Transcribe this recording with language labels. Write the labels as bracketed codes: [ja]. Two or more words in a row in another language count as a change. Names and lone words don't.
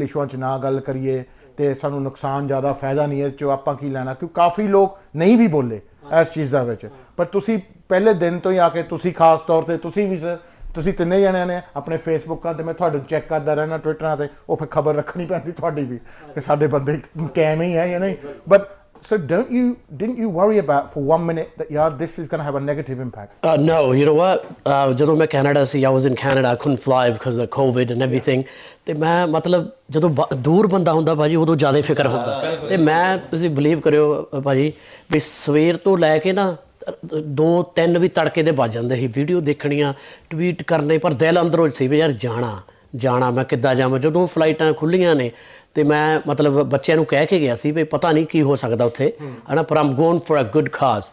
[pa] ਇਸ਼ੂਆਂ 'ਚ ਨਾ ਗੱਲ ਕਰੀਏ ਅਤੇ ਸਾਨੂੰ ਨੁਕਸਾਨ ਜ਼ਿਆਦਾ ਫਾਇਦਾ ਨਹੀਂ ਹੈ 'ਚੋਂ ਆਪਾਂ ਕੀ ਲੈਣਾ ਕਿਉਂਕਿ ਕਾਫੀ ਲੋਕ ਨਹੀਂ ਵੀ ਬੋਲੇ ਇਸ ਚੀਜ਼ਾਂ ਵਿੱਚ ਪਰ ਤੁਸੀਂ ਪਹਿਲੇ ਦਿਨ ਤੋਂ ਹੀ ਆ ਕੇ ਤੁਸੀਂ ਖਾਸ ਤੌਰ 'ਤੇ ਤੁਸੀਂ ਵੀ ਤੁਸੀਂ ਤਿੰਨੇ ਜਣਿਆਂ ਨੇ ਆਪਣੇ ਫੇਸਬੁੱਕਾਂ 'ਤੇ ਮੈਂ ਤੁਹਾਡੇ ਚੈੱਕ ਕਰਦਾ ਰਹਿਣਾ ਟਵਿੱਟਰਾਂ 'ਤੇ ਉਹ ਫਿਰ ਖਬਰ ਰੱਖਣੀ ਪੈਂਦੀ ਤੁਹਾਡੀ ਵੀ ਕਿ ਸਾਡੇ ਬੰਦੇ ਕੈਮ ਹੀ ਹੈ ਜਾਂ ਨਹੀਂ ਬਟ [en] So didn't you worry about for 1 minute that yeah this is going to have a negative impact? No, you know what? [pa] ਜਦੋਂ ਮੈਂ ਕੈਨੇਡਾ ਸੀ [en] I was in Canada I couldn't fly because of COVID and everything [pa] ਤੇ ਮੈਂ ਮਤਲਬ ਜਦੋਂ ਦੂਰ ਬੰਦਾ ਹੁੰਦਾ ਭਾਜੀ ਉਦੋਂ ਜ਼ਿਆਦਾ ਫਿਕਰ ਹੁੰਦਾ ਤੇ ਮੈਂ ਤੁਸੀਂ ਬਲੀਵ ਕਰਿਓ ਭਾਜੀ ਵੀ ਸਵੇਰ ਤੋਂ ਲੈ ਕੇ ਨਾ 2-3 ਵੀ ਤੜਕੇ ਦੇ ਵੱਜ ਜਾਂਦੇ ਸੀ ਵੀਡੀਓ ਦੇਖਣੀਆਂ ਟਵੀਟ ਕਰਨੇ ਪਰ ਦਿਲ ਅੰਦਰੋਂ ਸੀ ਵੀ ਯਾਰ ਜਾਣਾ ਮੈਂ ਕਿੱਦਾਂ ਜਾਵਾਂ ਜਦੋਂ ਫਲਾਈਟਾਂ ਖੁੱਲੀਆਂ ਨੇ ਤੇ ਮੈਂ ਮਤਲਬ ਬੱਚਿਆਂ ਨੂੰ ਕਹਿ ਕੇ ਗਿਆ ਸੀ ਵੀ ਪਤਾ ਨਹੀਂ ਕੀ ਹੋ ਸਕਦਾ ਉੱਥੇ ਹਨਾ ਪਰ [en] I'm going for a good cause